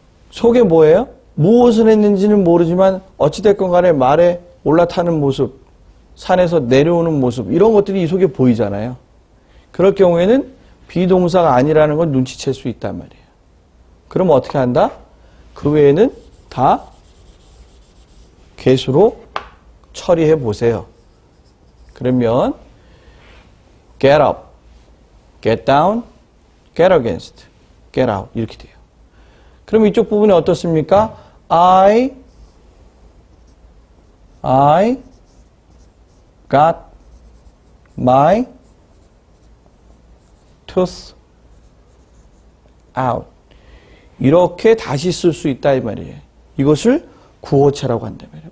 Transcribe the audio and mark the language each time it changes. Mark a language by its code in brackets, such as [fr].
[ko] 속에 뭐예요? 무엇을 했는지는 모르지만 어찌됐건 간에 말에 올라타는 모습, 산에서 내려오는 모습 이런 것들이 이 속에 보이잖아요. 그럴 경우에는 비동사가 아니라는 걸 눈치챌 수 있단 말이에요. 그럼 어떻게 한다? 그 외에는 다 get으로 처리해 보세요. 그러면 get up, get down, get against, get out 이렇게 돼요. 그럼 이쪽 부분이 어떻습니까? [en] I got my tooth out. [ko] 이렇게 다시 쓸 수 있다 이 말이에요. 이것을 구어체라고 한다 말이에요.